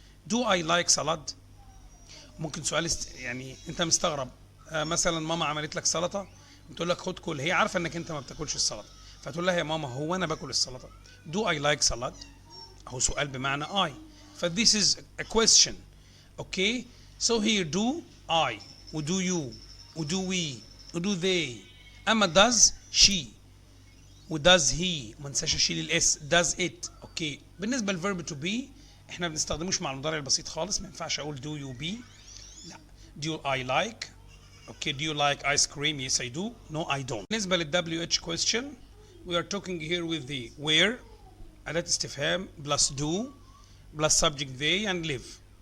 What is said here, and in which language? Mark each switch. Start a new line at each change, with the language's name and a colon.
English: Do I like salad؟
Arabic: ممكن سؤال يعني أنت مستغرب. مثلا ماما عملت لك سلطة بتقول لك خد كل، هي عارفة إنك أنت ما بتاكلش السلطة، فتقول لها يا ماما هو أنا باكل السلطة؟
English: Do I like salad؟
Arabic: هو سؤال بمعنى I.
English: ف this is a question. Okay? So here do I و do you و do we و do they.
Arabic: أما does she و does he، ما ننساش اشيل الاس.
English: does it. Okay.
Arabic: بالنسبه للفيرب to be احنا ما بنستخدموش مع المضارع البسيط خالص، ما ينفعش اقول
English: do you be. لا. do I like. Okay. do you like ice cream؟ yes I do. no I don't.
Arabic: بالنسبه لل
English: WH question we are talking here with the where
Arabic: أداة استفهام
English: plus do plus subject they and live.